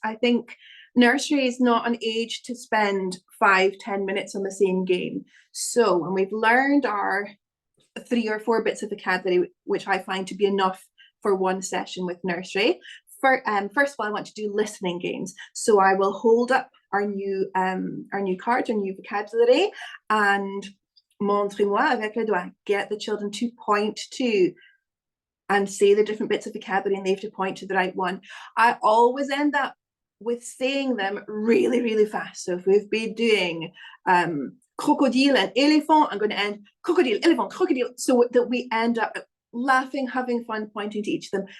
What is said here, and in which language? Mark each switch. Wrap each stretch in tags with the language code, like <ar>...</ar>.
<en>I think nursery is not an age to spend 5-10 minutes on the same game. So when we've learned our 3 or 4 bits of vocabulary, which I find to be enough for one session with nursery, first of all, I want to do listening games. So I will hold up our new cards, our new vocabulary, and</en> <fr>montrez-moi avec le doigt.</fr> <en>Get the children to point to and say the different bits of vocabulary, and they have to point to the right one. I always end up with saying them really, really fast. So if we've been doing crocodile and elephant, I'm going to end crocodile, elephant, crocodile, so that we end up laughing, having fun, pointing to each of them.</en>